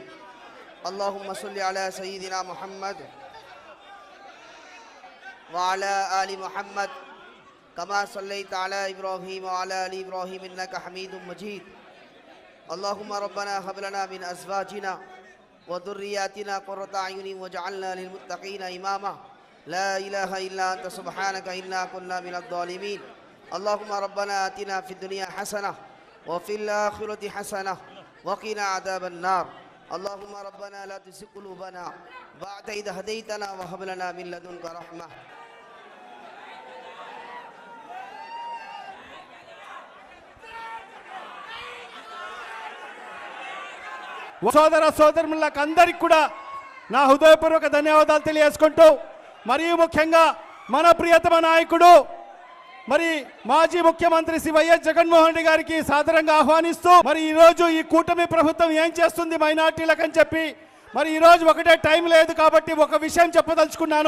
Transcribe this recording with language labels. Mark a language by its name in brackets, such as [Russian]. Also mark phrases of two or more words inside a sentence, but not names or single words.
[Arabic] اللهم صل على سيدنا محمد وعلى آل محمد كما صليت على إبراهيم وعلى آل إبراهيم إنك حميد مجيد. اللهم ربنا هب لنا من أزواجنا وذرياتنا قرة أعين واجعلنا للمتقين إماما. لا إله إلا أنت سبحانك إنا كنا من الظالمين. اللهم ربنا آتنا في الدنيا حسنة وفي الآخرة حسنة وقنا عذاب النار. اللهم ربنا لا تزغ قلوبنا بعد إذ هديتنا وهب لنا من لدنك رحمة. [Telugu] సోదర సోదరులకు అందరికి కూడా నా హృదయపూర్వక ధన్యవాదాలు తెలియజేసుకుంటూ, మరియు ముఖ్యంగా మన ప్రియతమ నాయకుడు మరి మాజీ ముఖ్యమంత్రి శ్రీ వైఎస్ జగన్మోహన్ రెడ్డి గారికి సాదరంగా ఆహ్వానిస్తూ, మరి ఈరోజు ఈ కూటమి ప్రభుత్వం ఏం చేస్తుంది మైనార్టీలకు అని చెప్పి, మరి ఈరోజు ఒకటే టైం లేదు కాబట్టి ఒక విషయం చెప్పదలుచుకున్నాను.